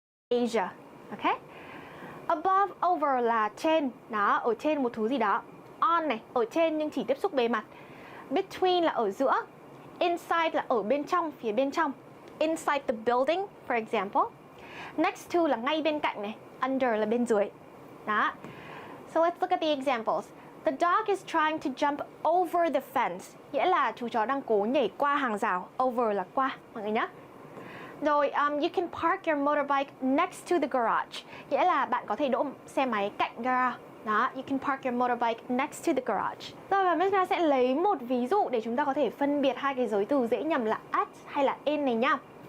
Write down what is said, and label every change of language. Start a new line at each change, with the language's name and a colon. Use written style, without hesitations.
Vietnamese: Asia. Ok. Above, over là trên, đó, ở trên một thứ gì đó. On này, ở trên nhưng chỉ tiếp xúc bề mặt. Between là ở giữa. Inside là ở bên trong, phía bên trong.
English: Inside the building, for example.
Vietnamese: Next to là ngay bên cạnh này. Under là bên dưới. Đó.
English: So let's look at the examples. The dog is trying to jump over the fence.
Vietnamese: Nghĩa là chú chó đang cố nhảy qua hàng rào. Over là qua, mọi người nhé.
English: Rồi, you can park your motorbike next to the garage.
Vietnamese: Nghĩa là bạn có thể đỗ xe máy cạnh garage.
English: Đó, you can park your motorbike next to the garage.
Vietnamese: Rồi, và Miss sẽ lấy một ví dụ để chúng ta có thể phân biệt hai cái giới từ dễ nhầm là at hay là in này nhá.